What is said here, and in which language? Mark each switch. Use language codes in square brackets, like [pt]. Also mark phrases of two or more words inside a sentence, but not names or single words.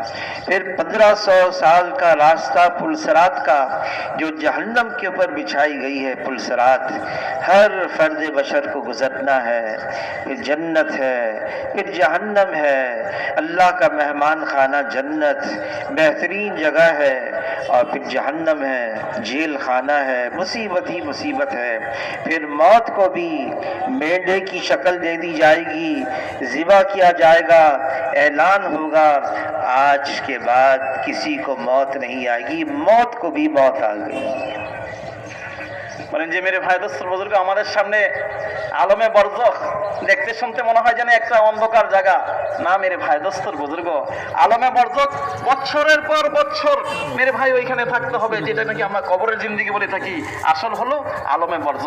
[ur] پھر 1500 سال کا راستہ پلسرات کا جو جہنم کے اوپر بچھائی گئی ہے، پلسرات ہر فرد بشر کو گزرنا ہے، پھر جنت ہے، پھر جہنم ہے، اللہ کا مہمان خانہ جنت بہترین جگہ ہے، اور پھر جہنم ہے، جیل خانہ ہے، مصیبت ہی مصیبت ہے۔ پھر موت کو بھی مینڈے کی شکل دے دی جائے گی، ذبح کیا جائے گا، اعلان ہوگا آج کے بعد کسی کو موت نہیں آئے گی، موت کو بھی موت آ گئی۔ [bn] বলেন যে [ur] میرے بھائی دوست اور بزرگ [bn] আমাদের সামনে আলমে বরজখ দেখতে শুনতে মনে হয় যেন একটা অন্ধকার জায়গা। না [ur] میرے بھائی دوست اور بزرگ, [bn] আলমে বরজখ বছরের পর বছর [ur] میرے بھائی [bn] ওইখানে থাকতে হবে, যেটা নাকি আমরা কবরের জিন্দেগি বলে থাকি, আসল হলো আলমে বরজখ।